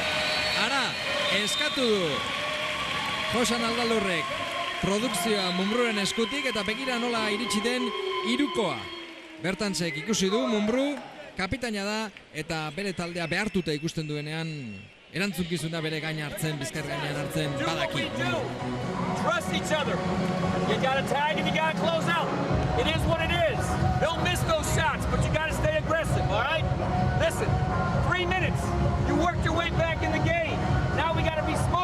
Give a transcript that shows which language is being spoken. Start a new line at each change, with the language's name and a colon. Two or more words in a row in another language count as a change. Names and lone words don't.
Basque: Ara, eskatu du Josan Aldalurrek produkzioa Mumruren eskutik, eta begira nola iritsi den 3koa. Bertantzek ikusi du, Mumru kapitaina da, eta bere taldea behartuta ikusten duenean erantzunkizuna bere gaina hartzen, bizkar gainean hartzen badaki.
English: Trust each other. You gotta tag and you gotta close out. It is what it is. Don't miss those shots, but you gotta stay aggressive, all right? Listen, 3 minutes. You worked your way back in the game. Now we gotta be